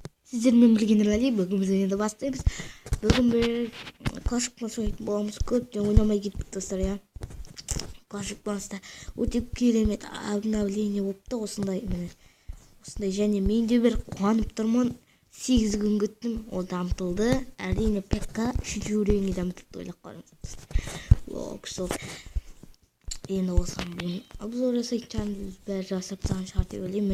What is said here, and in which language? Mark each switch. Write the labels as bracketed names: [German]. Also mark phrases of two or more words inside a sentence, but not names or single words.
[Kazakh] Сіздер мен білген Рали, бүгін біз ойнауды бастаймыз. Бүгін бір Clash of Clans ойнайтын боламыз. Көптен ойнамай кетіп достар, я. Clash of Clans'та өте керемет обновление болыпты, осындай және мен де бір қуанып тұрмын. 8 күн күттім, ол дамытылды. Әрине ПК 3 уровеньге дамытылды, ойлап қараңыз. Күшті. Енді осыған бүгін обзор жасайтын бәрі жасап тастаған шығар деп ойлаймын.